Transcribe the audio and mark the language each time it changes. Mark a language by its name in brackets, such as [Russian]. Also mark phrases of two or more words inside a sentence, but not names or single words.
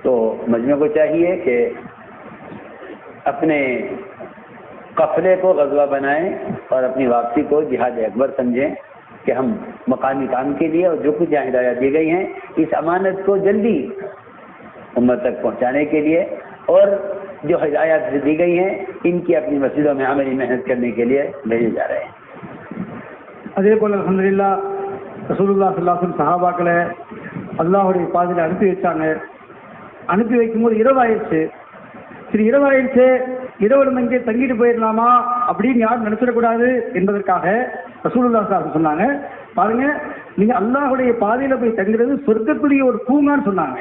[Urdu] تو مجمع کو چاہیے کہ اپنے قافلے کو غزوہ بنائیں اور اپنی واپسی کو جہاد اکبر سمجھیں کہ ہم مقامی کام کے لیے اور جو کچھ یہاں ہدایات دی گئی ہیں اس امانت کو جلدی امت تک پہنچانے کے لیے، اور جو ہدایات دی گئی ہیں ان کی اپنی مسجدوں میں عملی محنت کرنے کے لیے بھیجے جا رہے ہیں۔ [Tamil] அதேபோல் அல்ஹம்துலில்லாஹ் [Arabic] رسول الله صلى الله عليه وسلم [Tamil] சஹாபாக்களை அல்லாஹ்வுடைய பாதையில் அனுப்பி வச்சாங்க. அனுப்பி வைக்கும்போது இரவாயிருச்சு. சரி இரவாயிருச்சு, இரவு நம்ம இங்கே தங்கிட்டு போயிடலாமா அப்படின்னு யாரும் நினைச்சிடக்கூடாது என்பதற்காக [Arabic] رسول الله صلى الله عليه وسلم [Tamil] சொன்னாங்க, பாருங்க நீங்க அல்லாஹ்வுடைய பாதையில போய் தங்குறது சொர்க்கத்துடைய ஒரு பூங்கான்னு சொன்னாங்க.